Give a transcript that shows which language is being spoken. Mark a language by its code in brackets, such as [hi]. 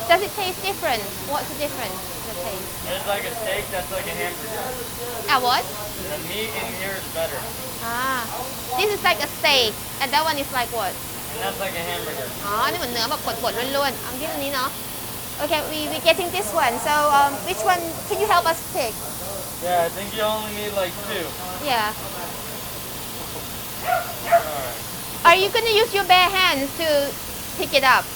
[en] Does it taste different? What's the difference? The taste. There's like a steak that's like a hamburger. What? The meat in here is better. This is like a steak, and that one is like what? And that's like a hamburger. [th] อ๋อ นี่เหมือนเนื้อแบบบดๆล้วนๆเอาที่อันนี้เนาะ [en] Okay, we getting this one. So which one can you help us pick? Yeah, I think you only need like 2. Yeah. Alright. Are you gonna use your bare hands to pick it up?